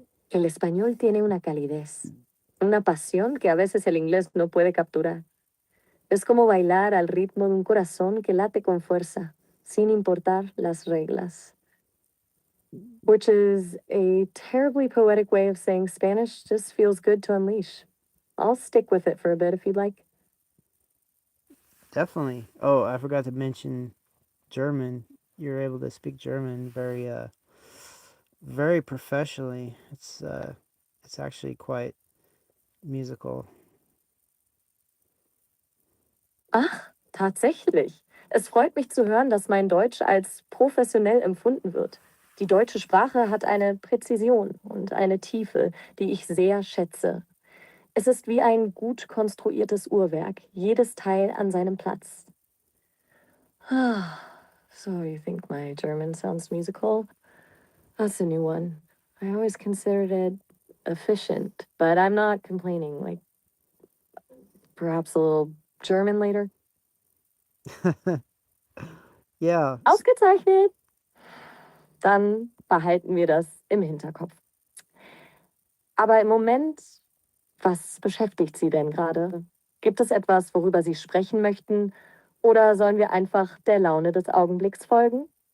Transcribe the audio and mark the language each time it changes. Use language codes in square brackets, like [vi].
[es] El español tiene una calidez, una pasión que a veces el inglés no puede capturar. Es como bailar al ritmo de un corazón que late con fuerza, sin importar las reglas. [en] Which is a terribly poetic way of saying Spanish just feels good to unleash. I'll stick with it for a bit if you'd like. Definitely. Oh, I forgot to mention German. You're able to speak German very professionally. It's actually quite musical. [de] Ach, tatsächlich. Es freut mich zu hören, dass mein Deutsch als professionell empfunden wird. Die deutsche Sprache hat eine Präzision und eine Tiefe, die ich sehr schätze. Es ist wie ein gut konstruiertes Uhrwerk, jedes Teil an seinem Platz. [en] So you think my German sounds musical? That's a new one. I always considered it efficient, but I'm not complaining. Like, perhaps a little German later. Yeah. [de] Ausgezeichnet! Dann behalten wir das im Hinterkopf. Aber im Moment, was beschäftigt Sie denn gerade? Gibt es etwas, worüber Sie sprechen möchten? Oder sollen wir einfach der Laune des Augenblicks folgen?